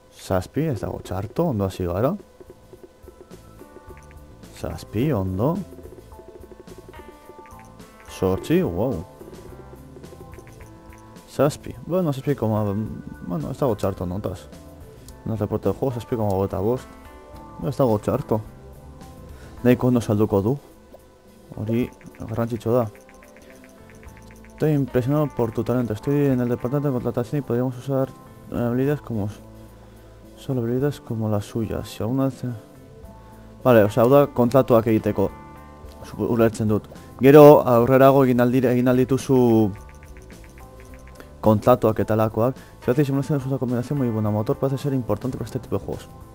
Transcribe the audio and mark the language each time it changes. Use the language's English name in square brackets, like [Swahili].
[Basque] Zazpi, ez dago txarto, ondo hasi gara. Zazpi, ondo. Sortzi, wow. Zazpi, bueno, zazpi koma... Bueno, ez dago txarto notaz. [Spanish] No reporte de juego, [Basque] zazpi koma gota bost. Ez dago txarto. Nahiko ondo salduko du. Hori, garrantzitsu da. [Spanish] Estoy impresionado por tu talento. Estoy en el departamento de contratación y podríamos usar habilidades como... Solo habilidades como las suyas. Si alguna vez... [Basque] Vale, hau da kontratuak egiteko. Ulertzen dut. Gero aurrerago egin aldituzu kontratuak eta lakoak. [Spanish] Si hace simulación es una combinación muy buena. Motor parece ser importante para este tipo de juegos.